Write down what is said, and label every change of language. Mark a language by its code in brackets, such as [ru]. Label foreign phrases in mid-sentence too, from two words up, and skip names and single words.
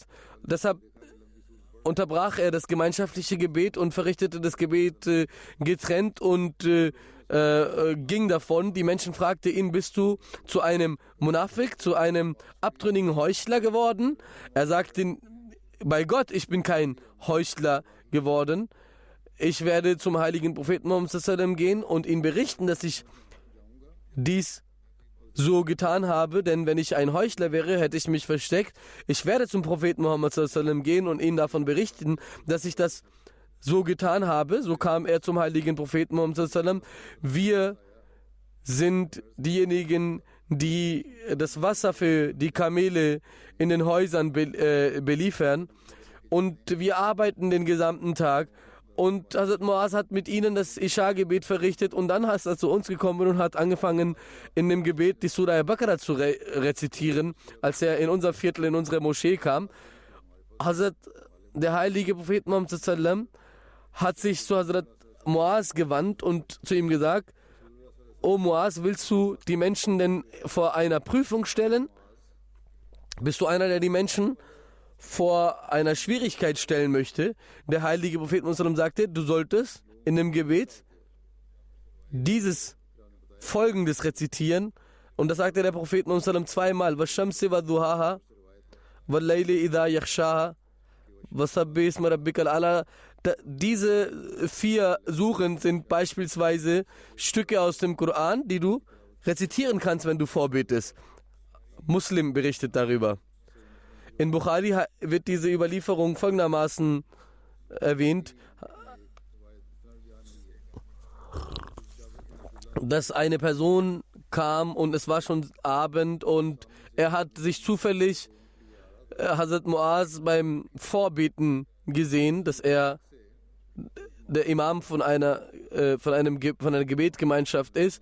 [de] Deshalb unterbrach er das gemeinschaftliche Gebet und verrichtete das Gebet getrennt und ging davon. Die Menschen fragten ihn, bist du zu einem Munafik, zu einem abtrünnigen Heuchler geworden? Er sagte, bei Gott, ich bin kein Heuchler geworden. Ich werde zum heiligen Propheten Muhammad [ar] صلى الله عليه وسلم [de] gehen und ihm berichten, dass ich dies so getan habe, denn wenn ich ein Heuchler wäre, hätte ich mich versteckt. Ich werde zum Propheten Muhammad [ar] صلى الله عليه وسلم [de] gehen und ihm davon berichten, dass ich das so getan habe. So kam er zum heiligen Propheten Muhammad [ar] صلى الله عليه وسلم. [de] Wir sind diejenigen, die das Wasser für die Kamele in den Häusern beliefern, und wir arbeiten den gesamten Tag. Und Hazrat Muaz hat mit ihnen das Isha-Gebet verrichtet, und dann ist er zu uns gekommen und hat angefangen, in dem Gebet die Surah al-Baqarah zu rezitieren, als er in unser Viertel, in unsere Moschee kam. Der heilige Prophet Muhammad [ar] صلى الله عليه وسلم [de] hat sich zu Hazrat Muaz gewandt und zu ihm gesagt, O Muaz, willst du die Menschen denn vor einer Prüfung stellen? Bist du einer, der die Menschen vor einer Schwierigkeit stellen möchte? Der heilige Prophet Muhammad sagte, du solltest in dem Gebet dieses Folgendes rezitieren, und das sagte der Prophet Muhammad zweimal: [ar] والشمس وضحاها والليل إذا يغشاها وسبح اسم ربك الأعلى. [de] Diese 4 Suren sind beispielsweise Stücke aus dem Koran, die du rezitieren kannst, wenn du vorbetest. Muslim berichtet darüber. In Bukhari wird diese Überlieferung folgendermaßen erwähnt, dass eine Person kam und es war schon Abend, und er hat sich zufällig Hazrat Muaz beim Vorbeten gesehen, dass er der Imam von einer Gebetgemeinschaft ist.